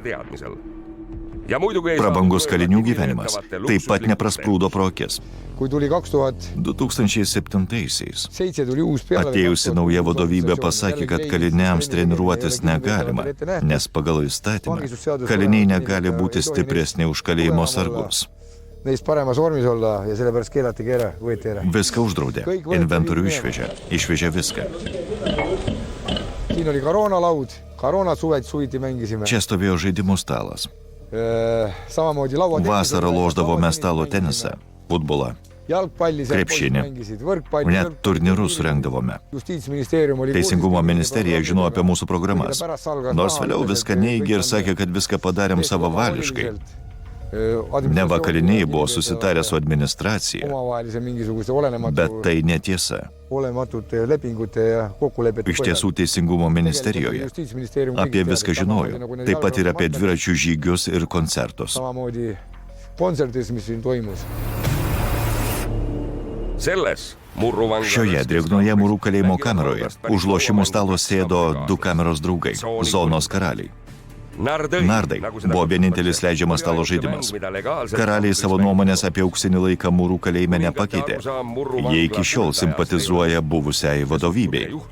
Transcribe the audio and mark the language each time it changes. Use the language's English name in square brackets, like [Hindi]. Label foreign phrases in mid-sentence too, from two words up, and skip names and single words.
[Lithuanian] Prabangus kalinių gyvenimas taip pat neprasprūdo pro akis. 2007-aisiais atėjusi nauja vadovybė pasakė, kad kaliniams treniruotis negalima, nes pagal įstatymą kaliniai negali būti stipresni už kalėjimo sargus. [Estonian] neist paremas vormis olla ja sellepärast keelatigi ära, võeti ära. [Lithuanian] Viską uždraudė. Inventorių išvežė viską. [Estonian] Siin oli koroonalaud, suviti mängisime. [Lithuanian] Čia stovėjo žaidimų stalas. [Estonian] Samamoodi laua [Lithuanian] Vasarą lošdavome stalo tenisą, futbolą, [Estonian] jalgpalli, [Lithuanian] krepšinį. [Estonian] võrkpalli. [Lithuanian] Net turnyrus surengdavome. [Estonian] Justiitsministeerium oli [Lithuanian] Teisingumo ministerija žinojo apie mūsų programas. Nors vėliau viską neigė ir sakė, kad viską padarėm savavališkai. Neva kaliniai buvo susitarę su administracija, bet tai netiesa. [Estonian] olematute lepingute ja kokkulepete [Lithuanian] Iš tiesų Teisingumo ministerijoje apie viską žinojo, taip pat ir apie dviračių žygius ir koncertus. [Estonian] Samamoodi kontsertis, mis siin toimus. Selles murruvanglas [Lithuanian] Šioje drėgnoje Mūrų kalėjimo kameroje už lošimų stalo sėdo du kameros draugai - zonos karaliai. Nardai buvo vienintelis leidžiamas stalo žaidimas. Karaliai savo nuomonės apie auksinį laiką Mūrų kalėjime nepakeitė. Jie iki šiol simpatizuoja buvusiai vadovybei.